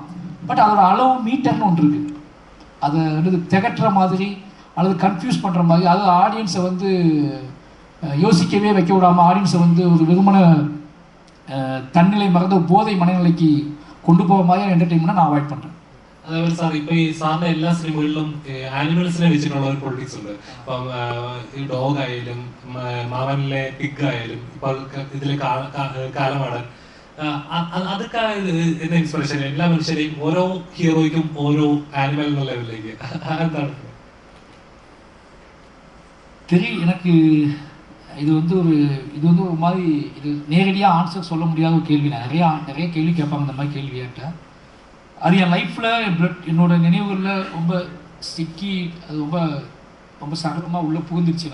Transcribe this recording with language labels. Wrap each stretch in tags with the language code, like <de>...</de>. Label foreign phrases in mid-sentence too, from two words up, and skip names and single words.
<ta>பட் அதோட அளவு மீட்டர்னு ஒன்று இருக்குது. அதை வந்து திகட்டுற மாதிரி அல்லது கன்ஃபியூஸ் பண்ணுற மாதிரி, அது ஆடியன்ஸை வந்து யோசிக்கவே வைக்க விடாமல் ஆடியன்ஸை வந்து ஒரு வெறுமன தன்னிலை மறந்த போதை மனநிலைக்கு கொண்டு போகிற மாதிரி என்டர்டெயின்மெண்ட்டை நான் அவாய்ட் பண்ணுறேன்.</ta> <ml>അതേപോലെ സാർ ഇപ്പൊ ഈ സാറിന്റെ എല്ലാ സിനിമകളിലും ആനിമൽസിനെ വെച്ചിട്ടുള്ള ഒരു പൊളിറ്റിക്സ് ഉണ്ട്. ഇപ്പം ഈ ഡോഗ് ആയാലും മാമനിലെ പിഗ് ആയാലും ഇപ്പൊ ഇതിലെ കാലമാണ് അതൊക്കെ എന്ന ഇൻസ്പിറേഷൻ എല്ലാ മനുഷ്യരെയും ഓരോ ഹീറോയ്ക്കും ഓരോ ആനിമൽ എന്ന ലെവലിലേക്ക് എന്താണ്</ml> <ta>தெரியும். எனக்கு இது வந்து ஒரு மாதிரி இது நேரடியாக ஆன்சர் சொல்ல முடியாத ஒரு கேள்வி. நிறைய கேள்வி கேட்பாங்க இந்த மாதிரி கேள்வி என்கிட்ட. அது என் லைஃப்பில் என்னோட நினைவுகளில் ரொம்ப சிக்கி அது ரொம்ப சகஜமாக உள்ளே புகுந்துருச்சு.</ta>